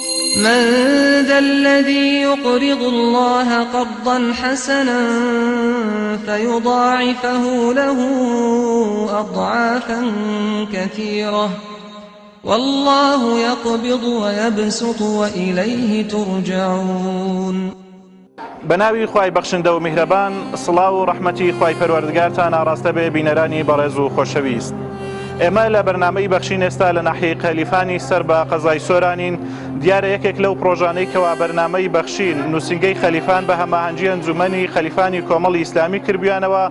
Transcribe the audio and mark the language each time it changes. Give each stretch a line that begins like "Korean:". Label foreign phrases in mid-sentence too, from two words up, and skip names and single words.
Arabic: من ذا الذي يقرض الله قرضا حسنا فيضاعفه له أضعافا كثيرة والله يقبض ويبسط وإليه ترجعون.
Central Kurdish: بناوی خوای بەخشندە و میهرەبان، سڵاو و ڕەحمەتی خوای پەروەردگارتان ئاڕاستە بێ بینەرانی بەڕێز و خۆشەویست. ئێمە لە بەرنامەی بەخشین ئێستا لە ناحیەی قەلیفانی سەر بە قەزای سۆرانین. دیارە یەکێک لەو پرۆژانەی کەوا بەرنامەی بەخشین نووسینگەی خەلیفان بە هەماهەنگی ئەنجومەنی خەلیفانی کۆمەڵی ئیسلامی کردبیانەوە.